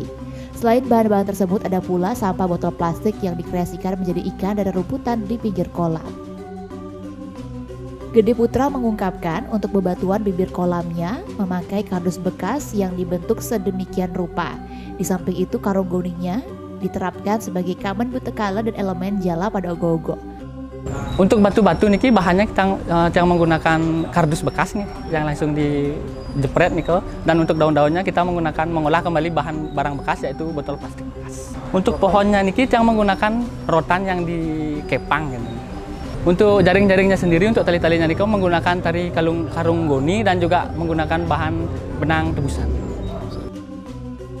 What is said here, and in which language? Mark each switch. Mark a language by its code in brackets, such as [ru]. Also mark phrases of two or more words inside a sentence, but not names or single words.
[id] Selain bahan-bahan tersebut ada pula sampah botol plastik yang dikreasikan menjadi ikan dan rumputan di pinggir kolam. Gede Putra mengungkapkan untuk bebatuan bibir kolamnya memakai kardus bekas yang dibentuk sedemikian rupa. Di samping itu karung goningnya diterapkan sebagai kamen butekala dan elemen jala pada ogo-ogo. Untuk batu-batu niki bahannya kita menggunakan kardus bekas nih yang langsung dijepret nih dan untuk daun-daunnya kita mengolah kembali barang bekas yaitu botol plastik bekas. Untuk pohonnya niki kita menggunakan rotan yang dikepang gitu. Untuk jaring-jaringnya sendiri untuk tali-talinya niki menggunakan tali karung goni dan juga menggunakan bahan benang tebusan.